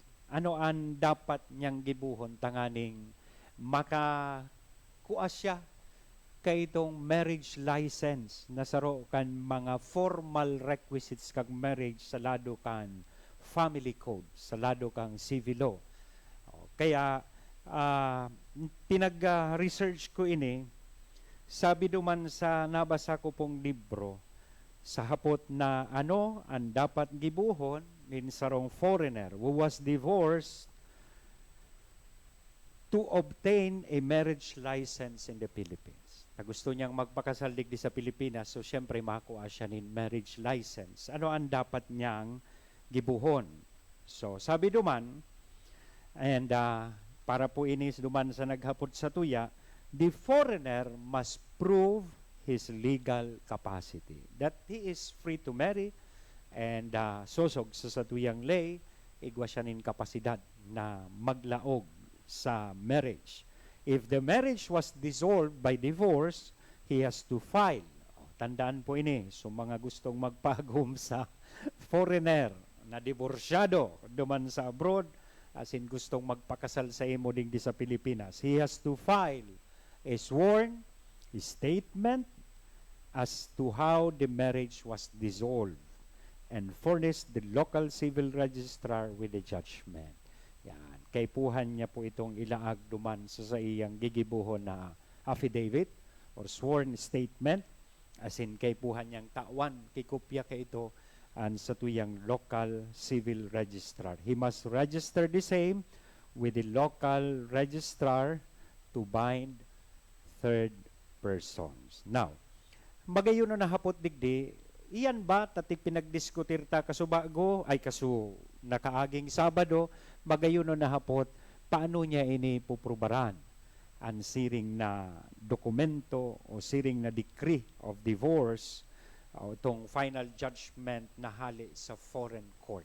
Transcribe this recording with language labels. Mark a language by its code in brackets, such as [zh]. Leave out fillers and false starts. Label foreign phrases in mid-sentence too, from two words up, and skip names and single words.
[bik] Ano ang dapat niyang gibuhon tanganing makakuha siya kay itong [en] marriage license [bik] na saro kan mga [en] formal requisites [bik] kag marriage sa lado kan [en] family code, [bik] sa lado kang [en] civil law. [bik] Kaya pinag-research ko ini, sabi duman sa nabasa ko pong libro, sa hapot na ano ang dapat gibuhon nin sarong [en] foreigner who was divorced to obtain a marriage license in the Philippines. [bik] Na gusto niyang magpakasal digdi sa Pilipinas, so syempre makakuha siya nin [en] marriage license. [bik] Ano ang dapat niyang gibuhon? So sabi duman, and para po inis duman sa naghapot sa tuya, [en] the foreigner must prove his legal capacity. That he is free to marry and [bik] sosog sa satuyang lay, igwa siya nin kapasidad na maglaog sa marriage. [en] If the marriage was dissolved by divorce, he has to file. [bik] Tandaan po ini, so mga gustong magpagum sa foreigner na divorsyado duman sa abroad, as in gustong magpakasal sa imo digdi sa Pilipinas, [en] he has to file a sworn statement as to how the marriage was dissolved and furnish the local civil registrar with the judgment. [bik] Yan. Kay puhan niya po itong ilaag duman sa iyang gigibuhon na affidavit or [en] sworn statement, [bik] as in kay puhan niyang tawan, kikopya kay ito sa tuyang [en] local civil registrar. He must register the same with the local registrar to bind third persons. Now, [bik] magayon na hapot digdi, iyan ba tatik pinagdiskutir ta kasubago ay kasu nakaaging Sabado, magayon na hapot paano niya ini puprubaran ang siring na dokumento o siring na [en] decree of divorce [bik] itong [en] final judgment [bik] na hali sa [en] foreign court.